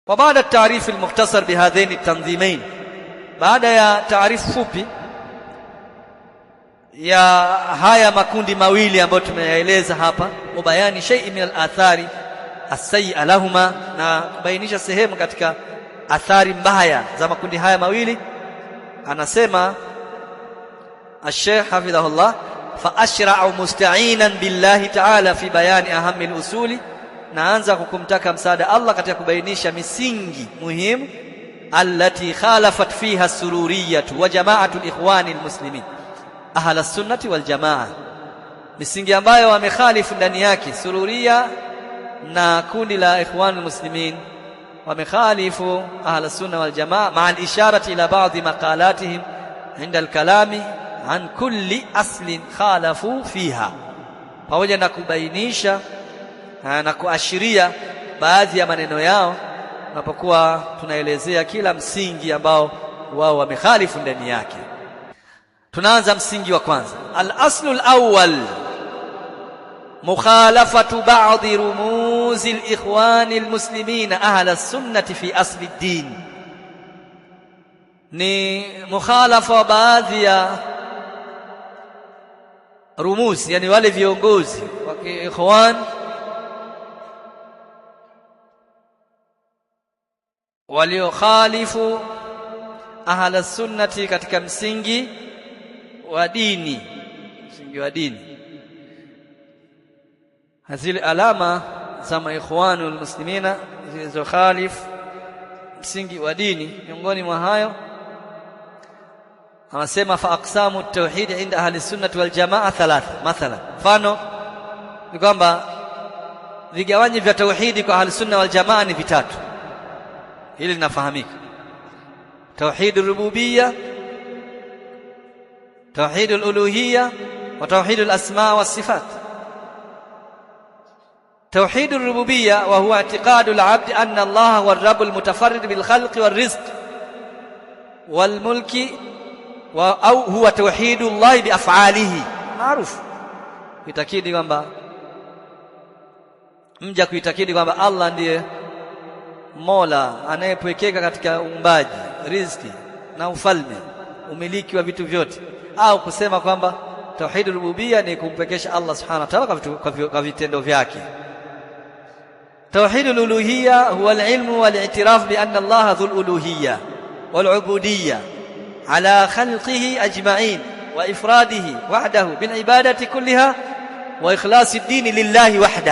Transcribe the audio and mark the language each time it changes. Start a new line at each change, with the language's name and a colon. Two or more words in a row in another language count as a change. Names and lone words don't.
Arabic: وبعد التعريف المختصر بهذين التنظيمين
Swahili: baada ya taarifu fupi ya haya makundi mawili ambayo tumeyaeleza hapa
Arabic: مبينا شيئا من الآثار السيئة لهما
Swahili: na kubainisha sehemu katika athari mbaya za makundi haya mawili anasema
Arabic: الشيخ حفظه الله فأشرع مستعينا بالله تعالى في بيان أهم الأصول
Swahili: naanza kukumtaka msaada Allah katika kubainisha misingi muhimu
Arabic: التي خالفت فيها السرورية وجماعة الإخوان المسلمين أهل السنة والجماعة
Swahili: misingi ambayo wamekhalifu ndani yake sururiya na kundi la
Arabic: الإخوان المسلمين
Swahili: wamekhalifu
Arabic: أهل السنة والجماعة مع الإشارة إلى بعض مقالاتهم عند الكلام عن كل أصل خالفوا فيها
Swahili: pamoja na kubainisha na kuashiria baadhi ya maneno yao tunapokuwa tunaelezea kila msingi ambao wao wamekhalifu ndani yake. Tunaanza msingi wa kwanza.
Arabic: الأصل الأول مخالفة بعض رموز الإخوان المسلمين أهل السنة في أصل الدين.
Swahili: Ni mukhalafa baadhi ya rumuz, yani wale viongozi wa ikhwan waliokhalifu
Arabic: أهل السنة
Swahili: katika msingi wa dini hazile alama za maikhwanul muslimina zilizokhalifu msingi wa dini miongoni mwa hayo anasema
Arabic: فأقسام التوحيد عند أهل السنة والجماعة ثلاثة
Swahili: mathalan mfano ni kwamba vigawanyi vya tauhidi kwa
Arabic: أهل السنة والجماعة
Swahili: ni vitatu hili linafahamika
Arabic: توحيد الربوبيه توحيد الالوهيه وتوحيد الاسماء والصفات توحيد الربوبيه وهو اعتقاد العبد ان الله هو الرب المتفرد بالخلق والرزق والملك او هو توحيد الله بافعاله معروف
Swahili: kuitakidi kwamba mja kuitakidi kwamba Allah ndiye Mola anayepwekeka katika uumbaji, riziki na ufalme, umiliki wa vitu vyote, au kusema kwamba
Arabic: توحيد الربوبية
Swahili: ni kumpekesha Allah
Arabic: سبحانه وتعالى
Swahili: kwa vitendo vyake.
Arabic: توحيد الألوهية هو العلم والاعتراف بأن الله ذو الألوهية والعبودية على خلقه أجمعين وإفراده وحده بالعبادة كلها وإخلاص الدين لله وحده.